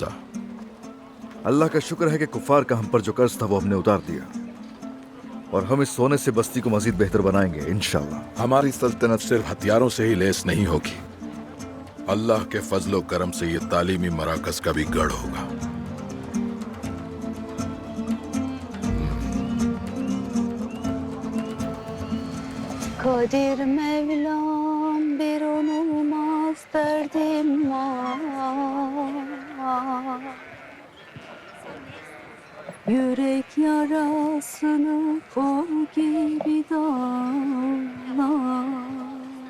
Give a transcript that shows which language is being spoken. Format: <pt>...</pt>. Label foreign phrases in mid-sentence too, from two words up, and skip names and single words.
<hi>अल्लाह का शुक्र है कि कुफार का हम पर जो कर्ज था वो हमने उतार दिया, और हम इस सोने से बस्ती को मजीद बेहतर बनाएंगे इंशाअल्लाह। हमारी सल्तनत सिर्फ हथियारों से ही लेस नहीं होगी, अल्लाह के फजलो करम से ये तालीमी मराकज का भी गढ़ होगा।</hi> <tr>Kadir Mevlam bir olmaz derdim var. Yürek yarasını kol gibi dağlar.</tr>